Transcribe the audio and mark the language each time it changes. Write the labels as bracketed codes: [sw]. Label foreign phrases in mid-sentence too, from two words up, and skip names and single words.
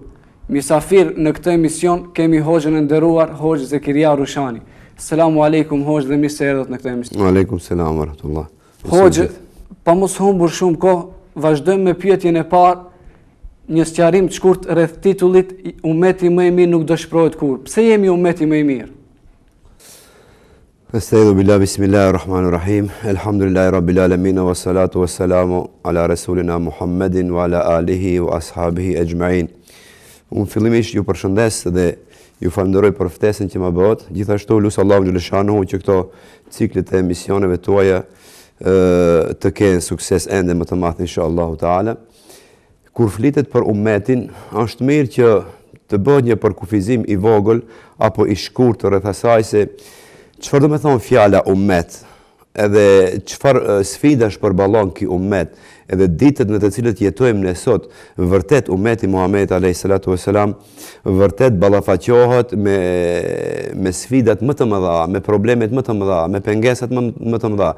[sq] Misafir në këtë emision kemi hoxhën e nderuar, Hoxh Zekiria Rushani. [ar] السلام عليكم [sq] Hoxh dhe mirë se erdhët në këtë emision. [ar] وعليكم السلام ورحمة الله. [sq] Hoxh, pa mos humbur shumë kohë, vazhdojmë me pyetjen e parë, një sqarim të shkurt rreth titullit ummeti më i mirë nuk dëshpërohet kurrë. Pse jemi ummeti më i mirë? [ar] أستعيذ بالله بسم الله الرحمن الرحيم. الحمد لله رب العالمين والصلاة والسلام على رسولنا محمد وعلى آله وأصحابه أجمعين. [sq] Unë fillimisht ju përshëndes dhe ju falenderoj për ftesën që më bëhet. Gjithashtu lut Allahun xhaleshanuhu që këto ciklet e emisioneve tuaja të kenë sukses ende më të madh [ar] إن شاء الله تعالى. [sq] Kur flitet për ummetin, është mirë që të bëhet një përkufizim i vogël apo i shkurtër rreth asaj se çfarë do të thonë fjala ummet, edhe çfarë sfidash përballon ky ummet, edhe ditët në të cilët jetojmë ne sot, vërtet ummeti Muhamedit [ar] عليه الصلاة والسلام [sq] vërtet ballafaqohet me sfidat më të mëdha, me problemet më të mëdha, me pengesat më të mëdha.